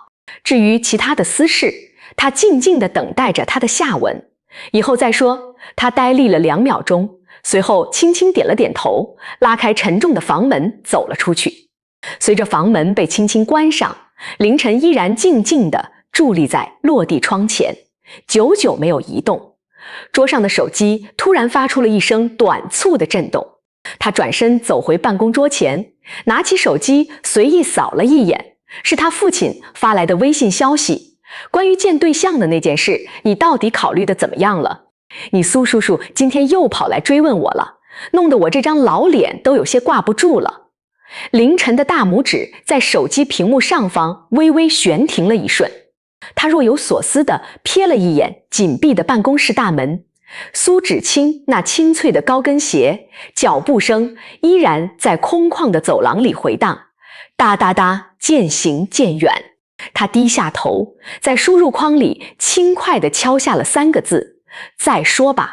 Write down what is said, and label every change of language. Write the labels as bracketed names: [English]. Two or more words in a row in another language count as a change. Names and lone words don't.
[Chinese] 至於其他的私事，他靜靜地等待着他的下文，以後再說。他呆立了2秒鐘，隨後輕輕點了點頭，拉開沉重的房門走了出去。隨着房門被輕輕關上，凌晨依然靜靜地佇立在落地窗前，久久沒有移動。桌上的手機突然發出了一聲短促的震動，他轉身走回辦公桌前，拿起手機隨意掃了一眼，是他父親發來的微信消息：關於見對象的那件事，你到底考慮得怎麼樣了？你蘇叔叔今天又跑來追問我了，弄得我這張老臉都有些掛不住了。凌晨的大拇指在手機屏幕上方微微懸停了一瞬，他若有所思地瞥了一眼緊閉的辦公室大門，蘇芷清那清脆的高跟鞋腳步聲依然在空曠的走廊裡回盪，噠噠噠漸行漸遠。他低下頭，在輸入框裡輕快地敲下了3個字：再說吧。